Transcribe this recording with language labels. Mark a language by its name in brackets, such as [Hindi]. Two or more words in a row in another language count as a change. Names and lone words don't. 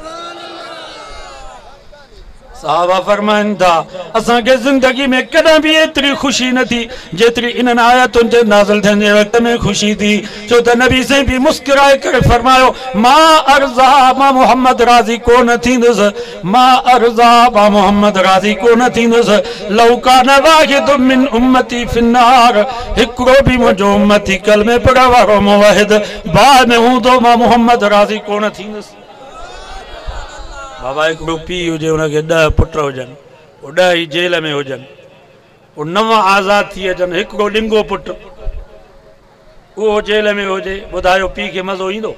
[Sindhi] साहबा फरमाइन था असांखे ज़िंदगी में कॾहिं भी एतिरी ख़ुशी न थी जेतिरी इन्हनि आयतुनि जे नाज़िल थियण जे वक़्त में ख़ुशी थी। छो त नबी से भी मुस्कुराए करे फरमायो, मां अर्ज़ा मां मोहम्मद राज़ी कोन थींदुसि, मां अर्ज़ा मां मोहम्मद राज़ी कोन थींदुसि। [Arabic] لو كان واحد من أمتي في النار, [Sindhi] हिकिड़ो भी मुंहिंजो उम्मती कलमे पढ़ण वारो मुवहिद बाहि में हूंदो, मां मोहम्मद राज़ी कोन थींदुसि। बाबा हिकिड़ो पीउ हुजे, हुनखे 10 पुट हुजनि, वो 10 ई जेल में हुजनि, वो 9 आज़ाद थी अचनि, हिकिड़ो ॾिंगो पुटु उहो जेल में हुजे, ॿुधायो पीउ खे मज़ो ईंदो?